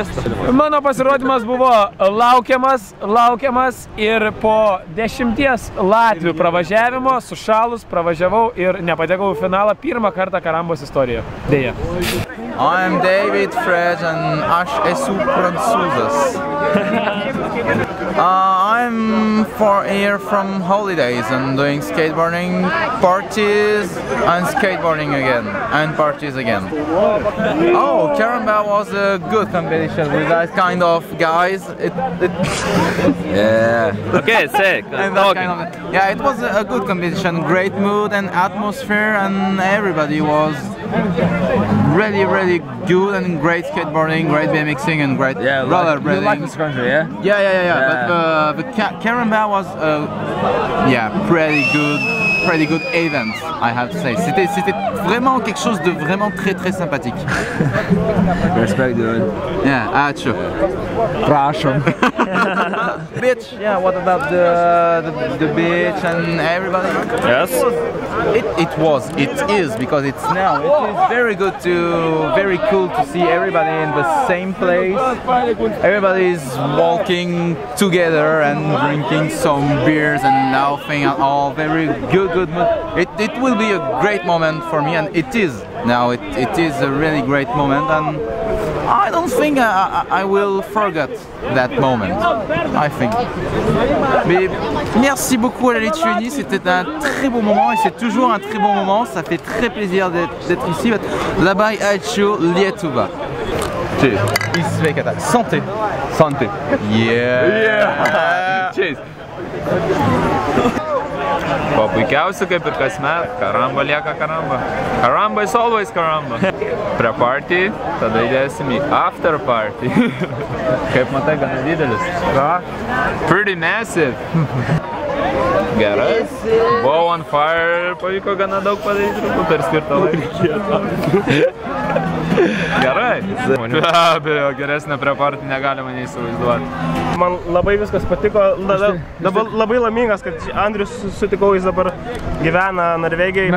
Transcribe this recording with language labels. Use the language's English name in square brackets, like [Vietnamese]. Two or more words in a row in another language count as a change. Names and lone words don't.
[Lithuanian] Mano pasirodymas buvo laukiamas ir po 10 Latvių pravažiavimo sušalus pravažiavau ir nepatekau į finalą pirmą kartą karambos istorijoje. Deja. [English] I'm David Fred and [Lithuanian] aš esu prancūzas. [English] I'm here from holidays and doing skateboarding parties and skateboarding again and parties again. Oh, Karamba was a good competition with that kind of guys. Yeah. Okay, sick. Yeah, it was a good competition, great mood and atmosphere, and everybody was really good and great skateboarding, great BMXing and great rollerblading. You like this country, yeah? Yeah. But Karamba was pretty good event, I have to say. [French] C'était vraiment quelque chose de vraiment très sympathique. [English] Respect, dude. Yeah, sure. [Lithuanian] Prašom. [English] Beach, yeah, what about the beach and everybody? Yes. It is, because it's now. It is very cool to see everybody in the same place. Everybody is walking together and drinking some beers and laughing and all. Very good mood. It will be a great moment for me, and it is now. It is a really great moment, and I don't think I will forget that moment. I think. [French] Mais merci beaucoup à la Lituanie, c'était un très beau moment et c'est toujours un très bon moment. Ça fait très plaisir d'être ici. [Lithuanian] Labai ačiū Lietuva. [French] Santé. Santé. [English] Yeah. Cheers. [Lithuanian] Po puikiausių, kaip ir kasmet, karamba lieka karamba. [English] Karamba is always karamba. Pre party, [Lithuanian] tada įdėsim į [English] after party. [Lithuanian] Kaip matai, gana didelis. [English] Pretty massive. [Lithuanian] Gerai. [English] Buvau on fire, [Lithuanian] pavyko gana daug padaryti per skirtą laiką. Gerai. Be abejo, geresnę [English] pre party [Lithuanian] negalima neįsivaizduoti. Man labai viskas patiko, dabar labai laimingas, kad Andrius sutikau, jis dabar gyvena Norvegijai.